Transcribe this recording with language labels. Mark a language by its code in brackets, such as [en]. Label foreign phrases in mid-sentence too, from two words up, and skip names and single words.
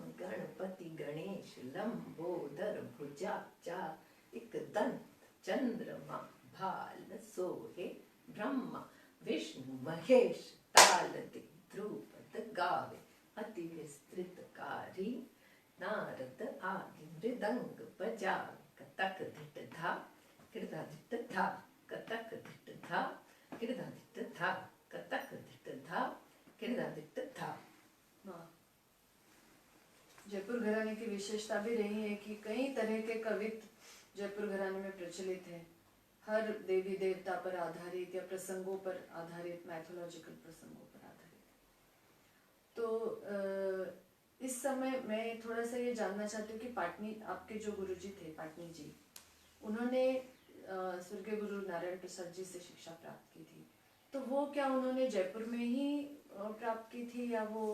[hi] गणपति गणेश लंबोदर भुजा चार एक दंत चंद्रमा भाल सोहे ब्रह्मा विष्णु महेश ताल दे ध्रुपद गावे अति विस्तृतकारी नारद आदि मृदंग बजावे कतक धिट धा किड़दा धिट धा कतक धिट धा किड़दा धिट धा कतक धिट धा किड़दा धिट धा। वाह। जयपुर घराने की विशेषता भी रही है कि कई तरह के कवित्व जयपुर घराने में प्रचलित हैं, हर देवी देवता पर आधारित या प्रसंगों पर आधारित, मैथोलॉजिकल प्रसंगों पर आधारित। तो इस समय मैं थोड़ा सा ये जानना चाहती हूँ कि पाटनी, आपके जो गुरुजी थे पाटनी जी, उन्होंने स्वर्गीय गुरु नारायण प्रसाद जी से शिक्षा प्राप्त की थी, तो वो क्या उन्होंने जयपुर में ही प्राप्त की थी, या वो